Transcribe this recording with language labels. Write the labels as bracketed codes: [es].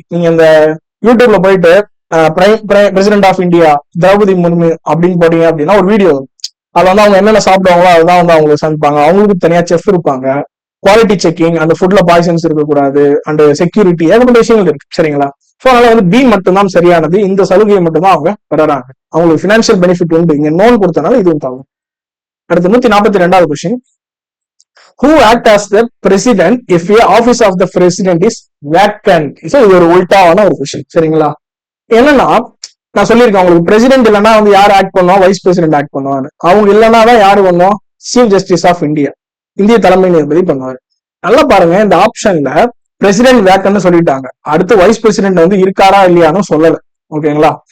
[ta] நீங்க இந்த யூடியூப்ல போயிட்டு president of India Draupadi Murmu அப்படின்னு போட்டீங்க அப்படின்னா ஒரு வீடியோ, அது வந்து அவங்க என்னென்ன சாப்பிடுவாங்களோ அதுதான் வந்து அவங்களுக்கு சமைப்பாங்க. அவங்களுக்கு தனியா செஃப் இருப்பாங்க. குவாலிட்டி செக்கிங், அந்த ஃபுட்ல பாய்சன்ஸ் இருக்கக்கூடாது, அண்ட் செக்யூரிட்டி, ஏகப்பட்ட விஷயங்கள் இருக்கு. சரிங்களா? ஸோ அதனால வந்து பி மட்டும்தான் சரியானது. இந்த சலுகையை மட்டும்தான் அவங்க பெறாங்க. அவங்களுக்கு பினான்சியல் பெனிஃபிட் உண்டு. இங்க நோன் கொடுத்தனால இதுவும் தகும். அடுத்து 142வது question. [en] Who act as the president if a office of the president is vacant? [ta] இது ஒரு உல்டாவான ஒரு கொஸ்டின். சரிங்களா? என்னன்னா நான் சொல்லியிருக்கேன் உங்களுக்கு, பிரசிடென்ட் இல்லைன்னா வந்து யார் ஆக்ட் பண்ணுவோம், வைஸ் பிரசிடென்ட் ஆக்ட் பண்ணுவாங்க. அவங்க இல்லைன்னா தான் யாரு பண்ணுவோம், சீஃப் ஜஸ்டிஸ் ஆஃப் இந்தியா, இந்திய தலைமை நீதிபதி பண்ணுவாரு. நல்லா பாருங்க, இந்த ஆப்ஷன்ல பிரசிடென்ட் வேக்கன்னு சொல்லிட்டாங்க, அடுத்து வைஸ் பிரசிடென்ட் வந்து இருக்காரா இல்லையான்னு சொல்லல. ஓகேங்களா?